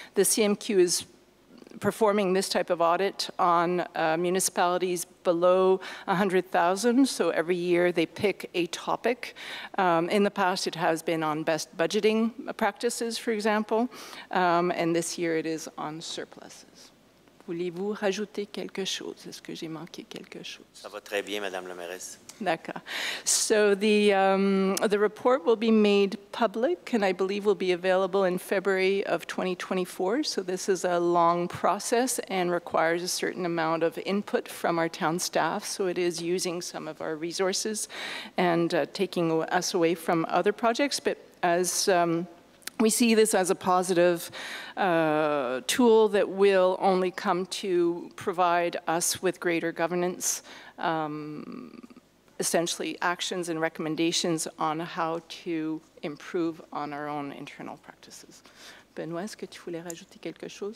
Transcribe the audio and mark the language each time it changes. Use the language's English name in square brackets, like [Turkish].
[English] The CMQ is performing this type of audit on municipalities below 100,000. So every year they pick a topic. In the past, it has been on best budgeting practices, for example, and this year it is on surpluses. [French] Voulez-vous rajouter quelque chose? Est-ce que j'ai manqué quelque chose? Ça va très bien, Madame la mairesse. D'accord. [English] So the report will be made public and I believe will be available in February of 2024. So this is a long process and requires a certain amount of input from our town staff. So it is using some of our resources and taking us away from other projects. But as We see this as a positive tool that will only come to provide us with greater governance, essentially actions and recommendations on how to improve on our own internal practices. [French] Benoît, est-ce que tu voulais rajouter quelque chose?